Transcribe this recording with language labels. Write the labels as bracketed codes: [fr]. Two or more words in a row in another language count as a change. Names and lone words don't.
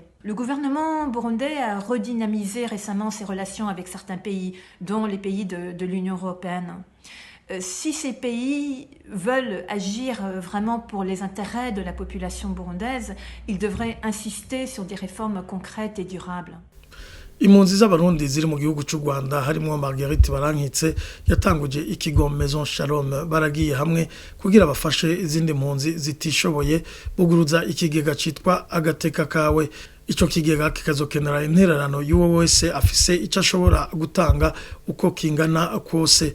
[fr] Le gouvernement burundais a redynamisé récemment ses relations avec certains pays, dont les pays de l'Union européenne. Si ces pays veulent agir vraiment pour les intérêts de la population burundaise, ils devraient insister sur des réformes concrètes et durables. [rn] Impunzi z'abarundi ziri mu gihugu cy'u Rwanda harimo Marguerite Barankitse yatanguje ikigo Maison Shalom baragiye hamwe kugira bafashe izindi mpunzi zitishoboye buguruza ikigega citwa agateka kawe. Ico kigega kikazokenera intererano y'uwo wese afise icyo ashobora gutanga uko kingana kose.